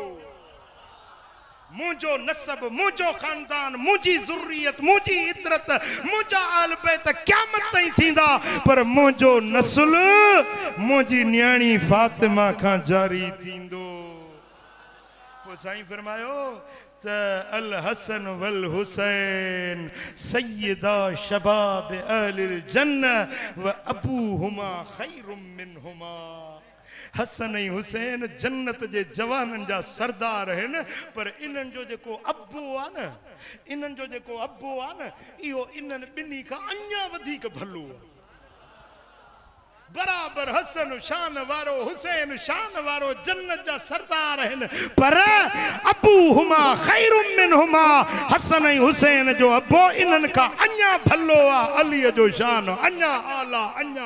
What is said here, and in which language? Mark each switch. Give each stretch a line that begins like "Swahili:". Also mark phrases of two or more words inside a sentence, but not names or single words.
Sindhi: मुझो नसब मुझो खानदान मुझी ज़ुर्रियत मुझी इतरत मुझा आल बैत क़यामत ताईं थींदा पर मुझो नस्ल मुझी न्याणी फातिमा खां जारी थींदो पोइ साईं फरमायो त
Arabic: الحسن والحسين سيدا شباب أهل الجنة وأبوهما خير منهما
Sindhi: हसन ऐं हुसैन जन्नत जे जवाननि जा सरदार आहिनि पर इन्हनि जो जेको अबो आहे न इन्हनि जो जेको अबो आहे न इहो इन्हनि ॿिन्ही खां अञा वधीक भलो आहे बराबर हसन शान वारो हुसैन शान वारो जन्नत जा सरदार आहिनि पर
Arabic: أبوهما خير منهما
Sindhi: हसन ऐं हुसैन जो अबो इन्हनि खां अञा भलो आहे अलीअ जो शान अञा आला अञा